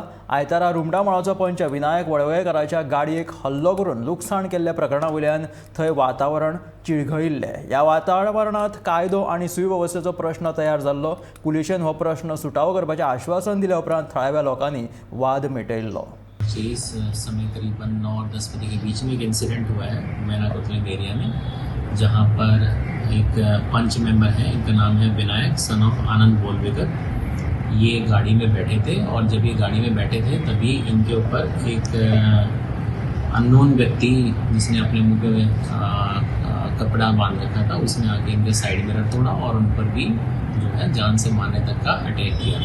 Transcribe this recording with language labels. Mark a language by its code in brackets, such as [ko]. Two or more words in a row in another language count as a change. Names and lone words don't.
[kok] आयतारा रुमडामळाचो पंच विनायक वळवयकाराच्या गाडयेक हल्लो करून लुकसाण केल्ल्या प्रकरणा वयल्यान थंय वातावरण चिळघळिल्लें। ह्या वातावरणांत कायदो आनी सुवेवस्थेचो प्रश्न तयार जाल्लो। पुलिशेन हो प्रश्न सुटावो करपाचें आश्वासन दिल्या उपरांत थळाव्या लोकांनी वाद मिटयल्लो। [hi] इस समय करीबन 9 और 10 बजे के बीच में एक इंसिडेंट हुआ है मैना कोतलिंग एरिया में, जहां पर एक पंच मेंबर है, इनका नाम है विनायक [en] son of [hi] आनंद बोलवेकर। ये गाड़ी में बैठे थे और जब ये गाड़ी में बैठे थे तभी इनके ऊपर एक अननोन व्यक्ति जिसने अपने मुंह पे कपड़ा बांध रखा था, उसने आके इनके [en] side mirror [hi] तोड़ा और उन पर भी जो है जान से मारने तक का अटैक किया।